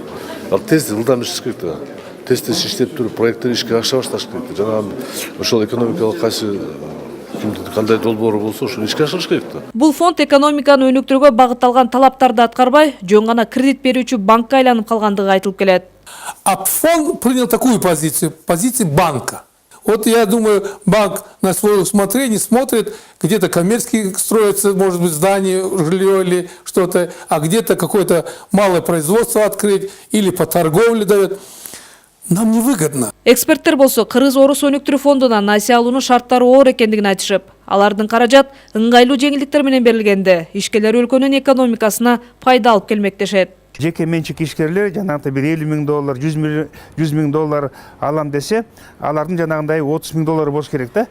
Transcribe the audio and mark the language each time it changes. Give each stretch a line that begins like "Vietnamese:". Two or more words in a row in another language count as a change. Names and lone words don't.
Kyrgyz: Ал тез ылдам иштеш керек да. Тез иштеп туруп, проекттер ишке аша башташ керек. Жана ошол экономикалык кайсы кандай долбоору болсо, ошону ишке ашырыш керек да. Бул фонд экономиканы өнүктүрүүгө багытталган талаптарды аткарбай, жөн гана кредит берүүчү банкка айланып калгандыгы айтылып келет.
Russian: А фонд принял такую позицию банка. Вот я думаю, банк на свое усмотрение смотрит, где-то коммерчески строится, может быть, здание, жилье или что-то, а где-то какое-то малое производство открыть или по торговле дает. Нам невыгодно.
Kyrgyz: Эксперттер болсо Кыргыз-Орус өнүктүрүү фондуна насия алуунун шарттары оор экендигин айтышып, алардын каражат ыңгайлуу жеңилдиктер менен берилгенде ишкерлер өлкөнүн экономикасына пайда алып келмек дешет. Жеке менчик ишкерлер жанагындай бир $50 миң, $100 миң алам десе, алардын жанагындай $30 миң болуш керек да.